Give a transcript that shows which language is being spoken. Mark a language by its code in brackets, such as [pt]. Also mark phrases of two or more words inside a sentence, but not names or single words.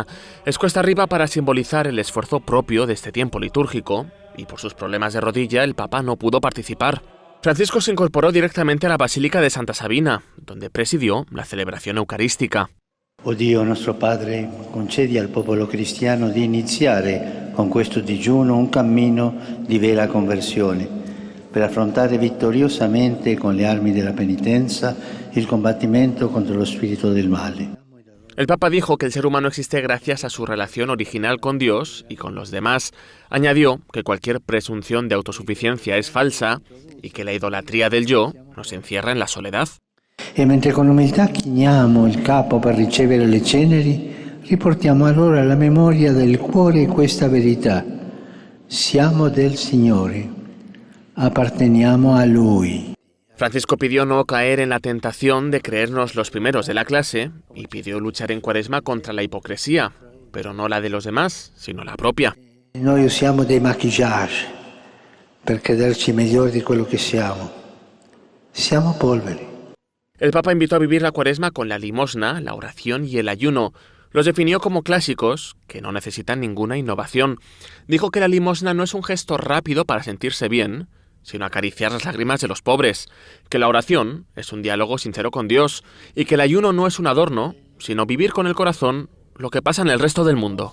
[es] Es cuesta arriba para simbolizar el esfuerzo propio de este tiempo litúrgico, y por sus problemas de rodilla el Papa no pudo participar. Francisco se incorporó directamente a la Basílica de Santa Sabina, donde presidió la celebración eucarística. [it] O Dio nostro Padre, concedi al popolo cristiano di iniziare con questo digiuno un cammino di vera conversione, per affrontare vittoriosamente con le armi della penitenza il combattimento contro lo spirito del male. [es] El Papa dijo que el ser humano existe gracias a su relación original con Dios y con los demás. Añadió que cualquier presunción de autosuficiencia es falsa y que la idolatría del yo nos encierra en la soledad. [it] E mentre con umiltà chiniamo il capo per ricevere le ceneri, riportiamo allora alla memoria del cuore questa verità: siamo del Signore. Apparteniamo a Lui. [es] Francisco pidió no caer en la tentación de creernos los primeros de la clase y pidió luchar en Cuaresma contra la hipocresía, pero no la de los demás, sino la propia. [it] Noi usiamo dei maquillage per crederci migliori di quello che siamo. Siamo polveri. [es] El Papa invitó a vivir la Cuaresma con la limosna, la oración y el ayuno. Los definió como clásicos, que no necesitan ninguna innovación. Dijo que la limosna no es un gesto rápido para sentirse bien, sino acariciar las lágrimas de los pobres, que la oración es un diálogo sincero con Dios y que el ayuno no es un adorno, sino vivir con el corazón lo que pasa en el resto del mundo.